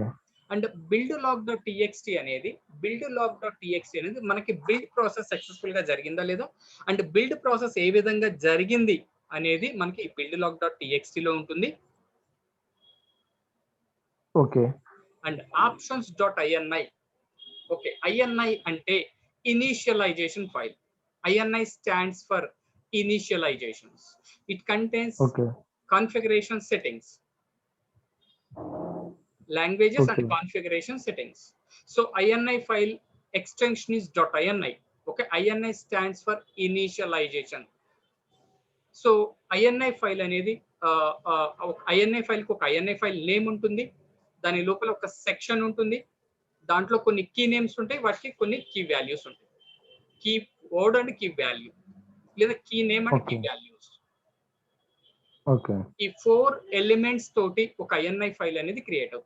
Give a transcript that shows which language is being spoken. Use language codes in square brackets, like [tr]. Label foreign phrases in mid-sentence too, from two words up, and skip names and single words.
[en] and build log.txt [te] అనేది మనకి [en] build process successful [te] గా జరిగిందా లేదా, [en] and build process [te] ఏ విధంగా జరిగింది అనేది మనకి [en] build log.txt [te] లో ఉంటుంది. [en] ఓకే. and options.ini. okay, INI అంటే initialization file. INI stands for initializations. It contains configuration settings, languages and configuration settings. So INI file extension is .ini. Okay, INI stands for initialization. So INI file [te] అనేది [en] INI file [te] కు ఒక [en] INI file name [te] ఉంటుంది, దాని లోపల ఒక సెక్షన్ ఉంటుంది, దాంట్లో కొన్ని [en] key names [te] ఉంటాయి, వాటికి కొన్ని [en] key values [te] ఉంటాయి. [en] key word and key value లేదా key name and key values. ఓకే. ఈ [te] 4 ఎలిమెంట్స్ తోటి ఒక [en] INI file [te] అనేది క్రియేట్ అవుతుంది.